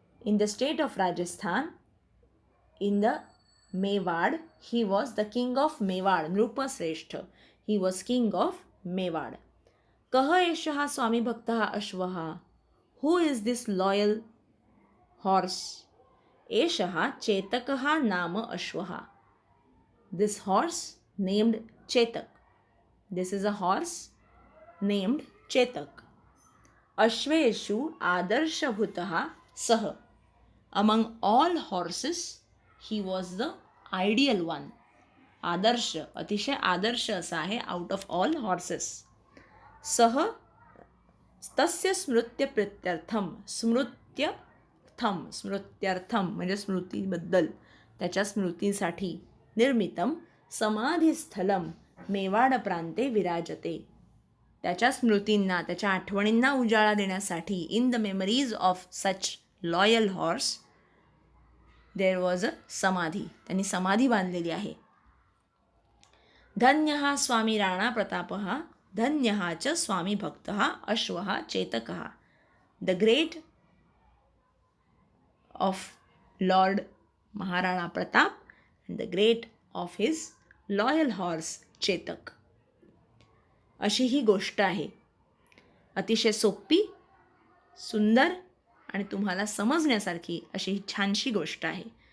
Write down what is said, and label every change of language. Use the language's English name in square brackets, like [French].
[English] In the state of Rajasthan, in the Mewad, he was the king of Mewad. नृपश्रेष्ठ, he was king of Mewad. [Sanskrit] कः एषः स्वामी भक्तः अश्वः? [English] Who is this loyal horse? [Sanskrit] एषः चेतकः नाम अश्वः. [English] This horse named Chetak. This is a horse named Chetak. [Sanskrit] अश्वेषु आदर्शभूतः सः. [English] Among all horses, he was the ideal one. [Marathi] आदर्श, अतिशय आदर्श असा आहे [English] Out of all horses. [Sanskrit] सह तस्य स्मृत्यप्रीत्यर्थम. [Marathi] स्मृत्यर्थम म्हणजे स्मृतीबद्दल, त्याच्या स्मृतीसाठी [Sanskrit] निर्मितम समाधिस्थलम मेवाड प्रांते विराजते. [Marathi] त्याच्या स्मृतींना, त्याच्या आठवणींना उजाळा देण्यासाठी [English] In the memories of such loyal horse there was a samadhi. [Marathi] त्यांनी समाधी बांधलेली आहे. [Sanskrit] धन्यः स्वामी राणा प्रतापः, धन्यः च स्वामी भक्तः अश्वः चेतकः. [English] The great of lord Maharana Pratap and the great of his loyal horse Chetak. [Marathi] अशी ही गोष्ट आहे. अतिशय सोपी, सुंदर आणि तुम्हाला समजण्यासारखी अशी ही छानशी गोष्ट आहे.